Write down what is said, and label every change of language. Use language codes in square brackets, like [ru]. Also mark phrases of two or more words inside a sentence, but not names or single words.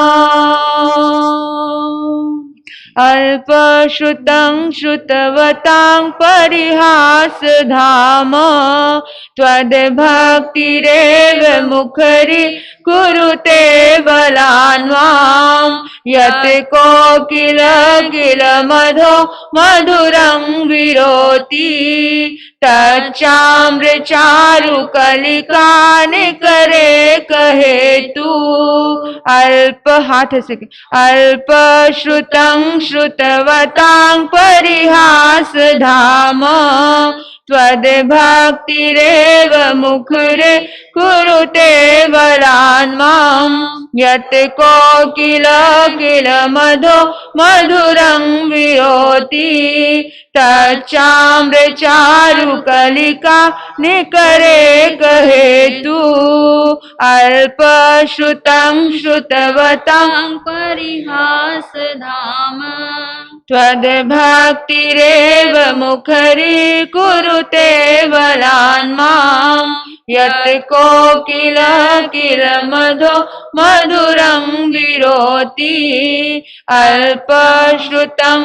[sa] अल्पश्रुतं श्रुतवतां परिहासधाम त्वद्भक्तिरेव मुखरी कुरुते बलान्वां यत् कोकिल किल मधो मधुरं विरोति तच्चाम्रचारुकलिका निकरे कहे तू। अल्प हाथ से अल्प श्रुतं श्रुतवतां परिहास धाम त्वद्भक्तिरेव मुखरे कुरुते बलान्मां यत् कोकिल किल मधो मधुरं विरोति तच्चाम्रचारुकलिका निकरे कहे तू। अल्पश्रुतं श्रुतवतां परिहासधाम त्वद्भक्तिरेव मुखरी कुरुते बलान्मां यत् कोकिल किल मधो मधुरं विरोति अल्पश्रुतं